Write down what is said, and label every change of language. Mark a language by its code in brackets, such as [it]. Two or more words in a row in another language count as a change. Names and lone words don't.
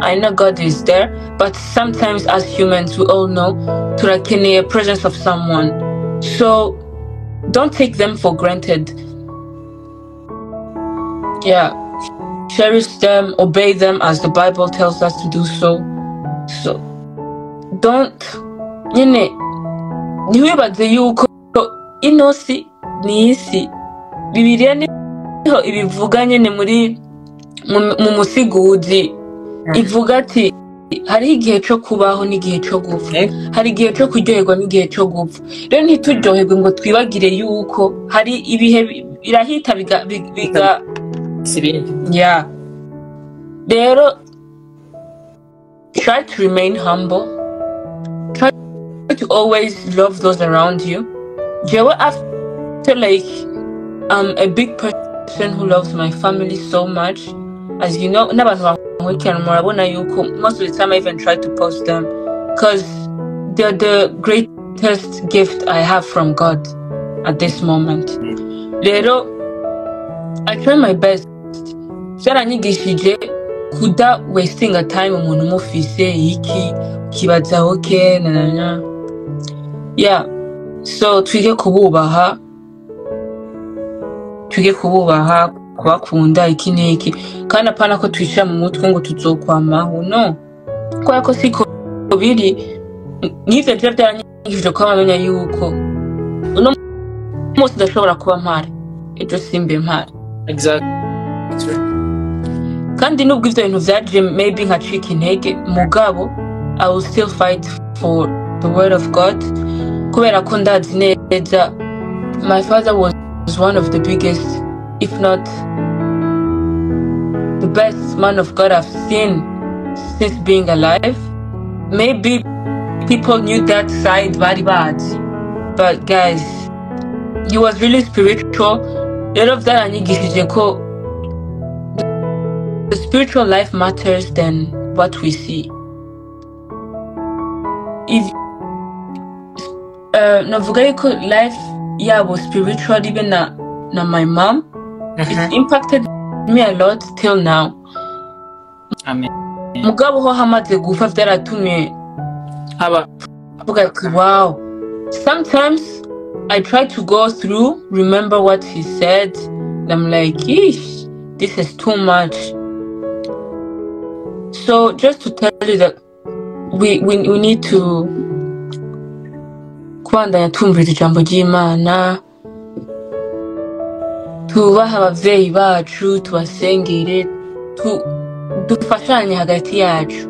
[en] I know God is there, but sometimes as humans we all know to a presence of someone. So don't take them for granted. Yeah. Cherish them, obey them as the Bible tells us to do so. So don't [rn] ntiwibaze yuko inosi ni isi. Bibiliya niho ibivuga nyene muri mu musiguzi ivuga ati hari igihe cyo kubaho n'igihe cyo gupfa, hari igihe cyo kuryoherwa n'igihe cyo gupfa. Rero ntituryoherwe ngo twibagire yuko hari ibihe birahita biga yeah. Rero [en] try to remain humble. Try to always love those around you. After I'm a big person who loves my family so much. As you know, most of the time I even try to post them because they're the greatest gift I have from God at this moment. Rero I try my best. [rn] Kuda [en] wasting a time [rn] umuntu umufise iki kibaza okay na yeah, so twige kububaha kubakunda iki n'iki kandi apana ko twishyira mu mutwe ngo tuzokwamaho no kubera ko siko biri n'ivyo byaranyigishije ko amenya yuko uno munsi ndashobora kuba mpari ejo simbe mpari. [en] Exactly. [rn] Kandi nubwo ivyo bintu vyaje maybe nkacika intege mugabo [en] I will still fight for the word of God [rn] kubera ko ndazi neza [en] my father was one of the biggest, if not the best man of God I've seen since being alive. maybe people knew that side very bad, but guys, he was really spiritual. [rn] Rero vyaranyigishije ko [en] the spiritual life matters than what we see. If [rn] navuga yuko [en] life yabo spiritual, even na my mom, it impacted me a lot till now. Amen. [rn] Mugabo ho hamaze gufa vyaratumye avuga ati wow. [en] Sometimes I try to go through, remember what he said, and I'm like, eesh, this is too much. So just to tell you that we need to [rn] kubandanya tumvira ijambo ry'Imana, tubaha abavyeyi bacu, tubasengere, dufashanye hagati yacu.